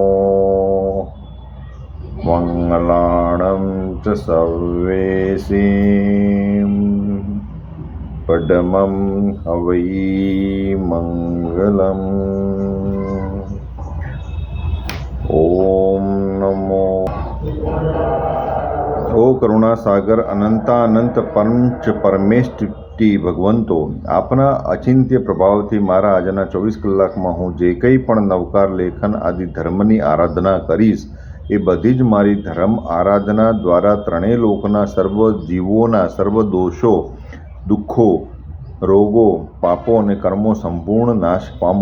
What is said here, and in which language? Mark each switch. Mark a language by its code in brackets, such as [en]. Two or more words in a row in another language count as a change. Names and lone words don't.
[pra] मंगलाणं च सर्वेषां पद्मं हवै मंगलम्। ओम नमो। [gu] ઓ કરુણા સાગર અનંતાનંત પંચ પરમેષ્ઠી ભગવંતો, આપના અચિંત્ય પ્રભાવથી મારા આજના 24 કલાકમાં હું જે કંઈ પણ નવકાર લેખન આદિ ધર્મની આરાધના કરીશ એ બધી જ મારી ધર્મ આરાધના દ્વારા ત્રણેય લોકના સર્વ જીવોના સર્વ દોષો, દુઃખો, રોગો, પાપો અને કર્મો સંપૂર્ણ નાશ પામો.